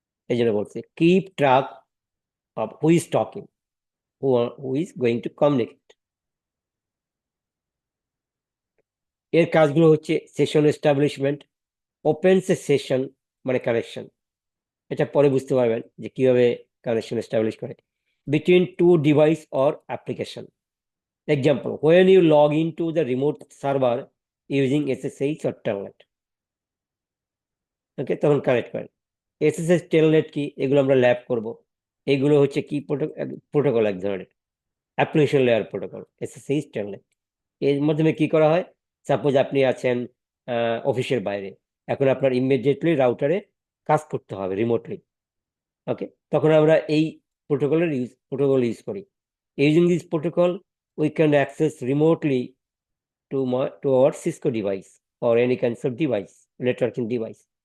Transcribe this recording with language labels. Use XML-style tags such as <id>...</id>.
<bn>এই জন্য বলছে</bn> <en>Keep track of who is talking, who is going to communicate.</en> <bn>এর কাজগুলো হচ্ছে সেশন এস্টাবলিশমেন্ট, ওপেনস এ সেশন মানে কানেকশন, এটা পরে বুঝতে পারবেন যে কিভাবে কানেকশন এস্টাবলিশ করে,</bn> <en>Between two device or application. Example, when you log into the remote server using SSH or telnet, okay,</en> <bn>তখন কানেক্ট করেন। SSH telnet কি, এগুলো আমরা ল্যাব করব। এগুলো হচ্ছে কি প্রোটোকল, এক ধরনের application layer protocol, SSH telnet। এর মাধ্যমে কি করা হয়, সাপোজ আপনি আছেন অফিসের বাইরে, এখন আপনার ইমিডিয়েটলি রাউটারে কাজ করতে হবে রিমোটলি, ওকে, তখন আমরা এই প্রোটোকল ইউজ করি।</bn> <en>Using this protocol we can access remotely to our Cisco device or any kinds of device, networking device.</en>